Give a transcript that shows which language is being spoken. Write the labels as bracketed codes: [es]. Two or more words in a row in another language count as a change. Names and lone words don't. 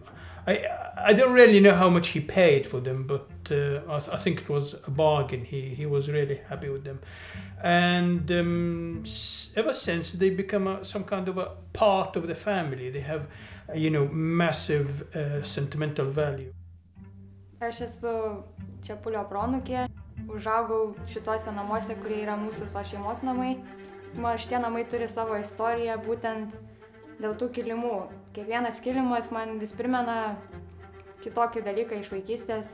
[en] I don't really know how much he paid for them, but I think it was a bargain. He was really happy with them. And ever since, they become some kind of a part of the family. They have, massive sentimental value. [lt] Aš esu Čepulio pronukė, užaugau šitose namuose, kurie yra mūsų šeimos namai. Šitie namai turi savo istoriją būtent dėl tų kilimų. Kiekvienas kilimas man vis primena kitokį dalyką iš vaikystės.